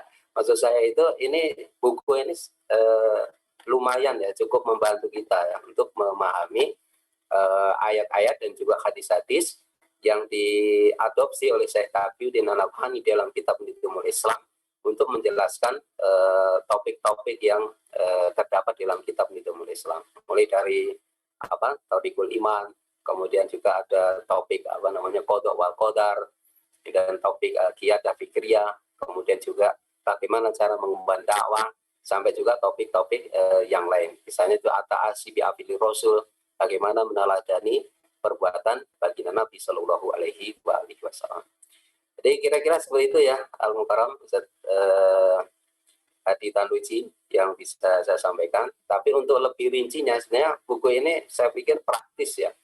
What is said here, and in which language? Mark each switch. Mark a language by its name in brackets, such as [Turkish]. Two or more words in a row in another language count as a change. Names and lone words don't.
[Indonesian] Maksud saya itu ini buku ini lumayan ya, cukup membantu kita ya untuk memahami ayat-ayat dan juga hadis-hadis yang diadopsi oleh Syekh Taqiyuddin An-Nabhani dalam kitab Nizamul Islam untuk menjelaskan topik-topik yang terdapat dalam kitab Nizamul Islam. Mulai dari [Arabic] توحيد الإيمان, [Indonesian] kemudian juga ada topik [Arabic] القضاء والقدر, [Indonesian] dan topik [Arabic] القيادة الفكرية, [Indonesian] kemudian juga bagaimana cara mengemban dakwah, sampai juga topik-topik yang lain. Misalnya itu [Arabic] التأسي بأفعال الرسول, [Indonesian] bagaimana meneladani perbuatan baginda Nabi [Arabic] صلى الله عليه وسلم. [Indonesian] Jadi kira-kira seperti itu ya Al-Mukarram Ustaz Hadi Tanluji yang bisa saya sampaikan. Tapi untuk lebih rincinya sebenarnya buku ini saya pikir praktis ya.